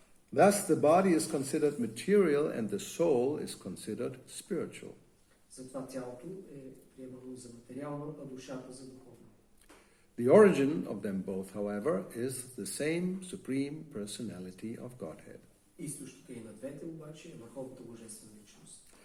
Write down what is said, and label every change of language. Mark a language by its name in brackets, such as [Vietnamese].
[English] Thus, the body is considered material and the soul is considered spiritual. [Bulgarian] Затова тялото е приемано за материално, а душата за духовно. [English] The origin of them both, however, is the same Supreme Personality of Godhead. [Bulgarian] Източника и на двете обаче е Върховната Божествена личност.